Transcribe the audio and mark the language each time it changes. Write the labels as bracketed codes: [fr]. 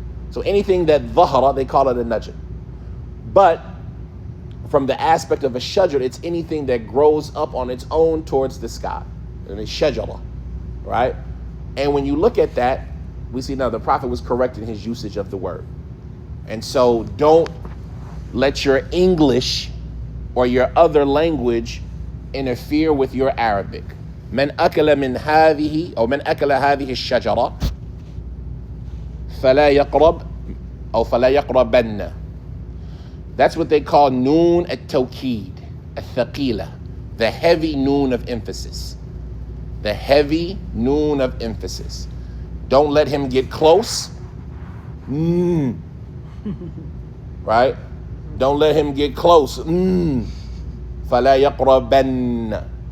[en] So anything that dhahara, they call it a najm. But from the aspect of a shajar, it's anything that grows up on its own towards the sky. And it's shajara, right? And when you look at that, we see now the Prophet was correct in his usage of the word. And so don't let your English or your other language interfere with your Arabic. [ar] من أكل من هذه أو من أكل هذه الشجرة فلا يقرب أو فلا يقربن. [en] That's what they call noon at-tawkid, al-thaqila, the heavy noon of emphasis. The heavy noon of emphasis. Don't let him get close. Right? Don't let him get close. [ar] فَلَا يَقْرَبَنَّ.